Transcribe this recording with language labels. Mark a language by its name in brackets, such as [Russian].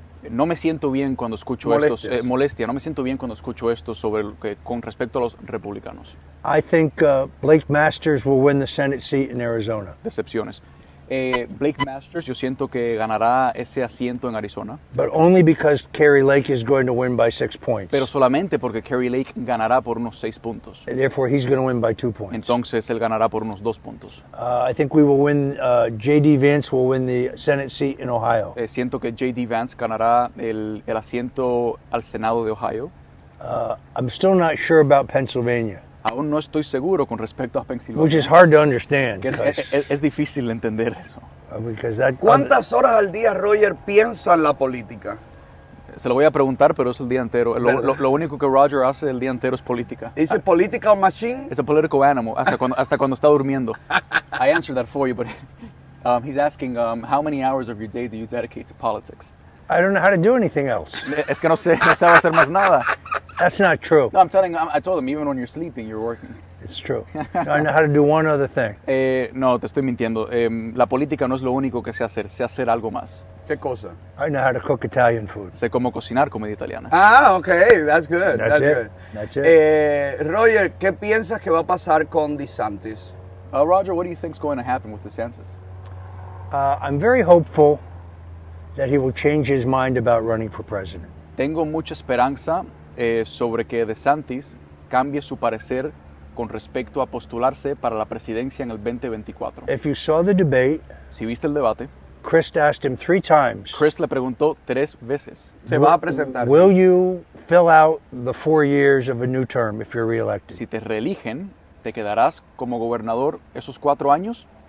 [Spanish] no me siento bien cuando escucho molestia, no me siento bien cuando escucho esto con respecto a los republicanos. [English] I think Blake Masters will win the Senate seat in Arizona. [Spanish] Decepciones. Blake Masters, yo siento que ganará ese asiento en Arizona. [English] But only because Kerry Lake is going to win by 6 points. [Spanish] Pero solamente porque Kerry Lake ganará por unos 6 puntos. [English] Therefore, he's going to win by 2 points. [Spanish] Entonces él ganará por unos 2 puntos. [English] I think we will win. J.D. Vance will win the Senate seat in Ohio. [Spanish] Siento que J.D. Vance ganará el asiento al Senado de Ohio. [English] I'm still not sure about Pennsylvania. [Spanish] Aún no estoy seguro con respecto a Pensilvania. [English] Which is hard to understand. [Spanish] Que es difícil entender eso. [English] Because that, [Spanish] ¿Cuántas horas al día Roger piensa en la política? Se lo voy a preguntar, pero es el día entero. Lo único que Roger hace el día entero es política. Dice [English] political machine. [Spanish] Es [English] a political animal, [Spanish] hasta cuando está durmiendo. [English] I answered that for you, but he's asking how many hours of your day do you dedicate to politics? I don't know how to do anything else. Es que no sabe hacer más nada. That's not true. No, I told him, even when you're sleeping, you're working. It's true. I know how to do one other thing. [Spanish] No, te estoy mintiendo. La política no es lo único que sé hacer algo más. ¿Qué cosa? [English] I know how to cook Italian food. [Spanish] Sé cómo cocinar comida italiana. [English] Ah, okay, that's good. That's it. Good. That's it. [Spanish] Roger, ¿qué piensas que va a pasar con DeSantis? [English] Roger, what do you think is going to happen with DeSantis? I'm very hopeful that he will change his mind about running for president. [Spanish] Tengo mucha esperanza sobre que DeSantis cambie su parecer con respecto a postularse para la presidencia en el 2024. [English] If you saw the debate, [Spanish] Si viste el debate, [English] Chris asked him 3 times, [Spanish] Chris le preguntó 3 veces, Se va a presentar. [English] will you fill out the 4 years of a new term if you're reelected? [Spanish] si te reeligen, ¿te quedarás como gobernador esos 4 años?